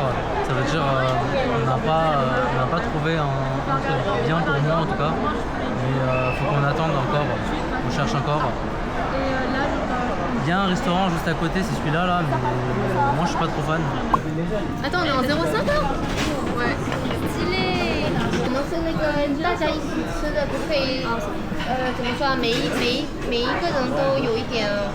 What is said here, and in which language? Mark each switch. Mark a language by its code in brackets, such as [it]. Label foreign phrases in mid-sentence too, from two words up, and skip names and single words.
[fr] Ça veut dire on n'a pas trouvé un truc bien pour moi en tout cas. Mais faut qu'on attende encore, on cherche encore. Il y a un restaurant juste à côté, c'est celui-là là, mais moi je suis pas trop fan. Attends, on est en 0,5 là? Ouais. [zh] 可能是那个大家一起吃的，不可以，怎么说啊？每一个人都有一点。